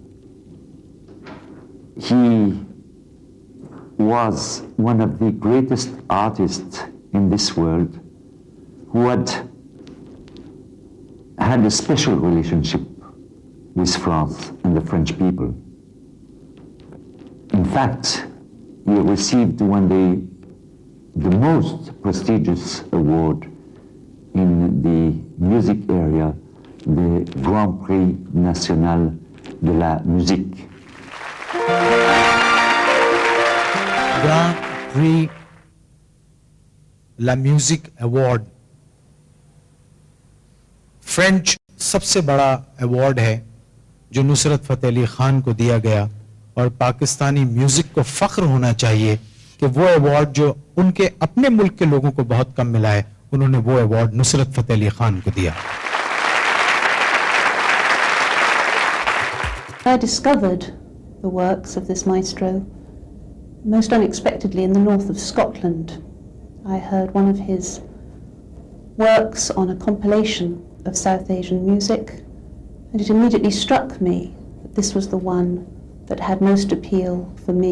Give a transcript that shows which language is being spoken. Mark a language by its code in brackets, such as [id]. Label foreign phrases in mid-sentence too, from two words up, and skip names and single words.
[en] He was one of the greatest artists in this world who had a special relationship with France and the French people. In fact, he received the most prestigious award in the music area, the Grand Prix National de la Musique. [ur] Grand Prix La Musique Award فرینچ سب سے بڑا ایوارڈ ہے جو نصرت فتح علی خان کو دیا گیا، اور پاکستانی میوزک کو فخر ہونا چاہیے کہ وہ ایوارڈ جو ان کے اپنے ملک کے لوگوں کو بہت کم ملا ہے، انہوں نے وہ ایوارڈ نصرت فتح علی خان کو دیا. [en] I discovered the works of this maestro most unexpectedly in the north of Scotland. I heard one of his works on a compilation of South Asian music, and it immediately struck me that this was the one that had most appeal for me.